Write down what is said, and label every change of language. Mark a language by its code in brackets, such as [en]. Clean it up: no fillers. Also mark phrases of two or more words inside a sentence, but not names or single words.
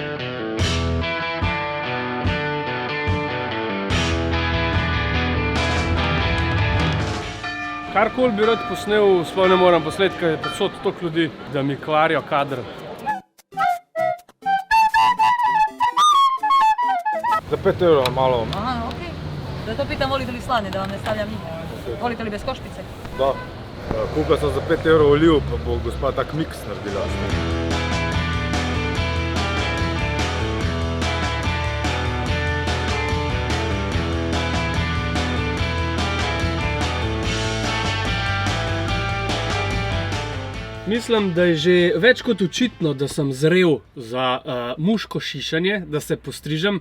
[sl] Karkoli bi rad posnel, sploh ne moram posneti, ker je povsod toliko ljudi, da mi kvarijo kader. Za 5 evrov malo. Aha, okej. [sr] Zato pitam, volite li slane, da vam ne stavljam njih? Volite li bez košpice? Da. [sl] Kupila sem za 5 evrov oliv, pa bo gospa tak miks naredila. Mislim, da je že več kot očitno, da sem zrel za [sr] muško šišanje, [sl] da se postrižem.